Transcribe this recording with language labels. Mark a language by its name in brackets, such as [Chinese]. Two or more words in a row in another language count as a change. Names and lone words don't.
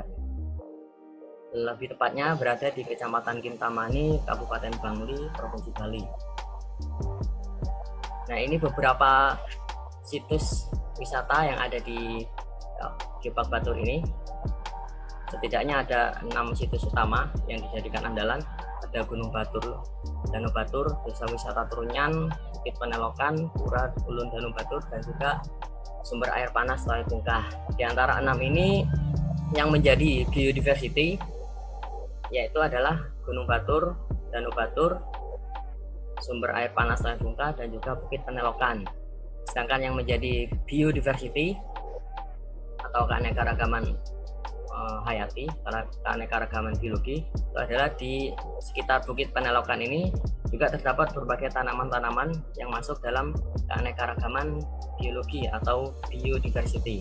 [Indonesian] Lebih tepatnya berada di Kecamatan Kintamani, Kabupaten Bangli, Provinsi Bali. Nah, ini beberapa situs wisata yang ada di Geopark Batur ini. Setidaknya ada 6 situs utama yang dijadikan andalan. Ada Gunung Batur, Danau Batur, Desa Wisata Trunyan, Bukit Penelokan, Pura Ulun Danau Batur, dan juga sumber air panas Laut Bungkah. Di antara 6 ini yang menjadi biodiversity yaitu adalah Gunung Batur, Danau Batur, sumber air panas Laut Bungkah, dan juga Bukit Penelokan. Sedangkan yang menjadi biodiversity atau keanekaragaman hayati, keanekaragaman biologi itu adalah di sekitar Bukit Penelokan ini juga terdapat berbagai tanaman-tanaman yang masuk dalam keanekaragaman biologi atau biodiversity.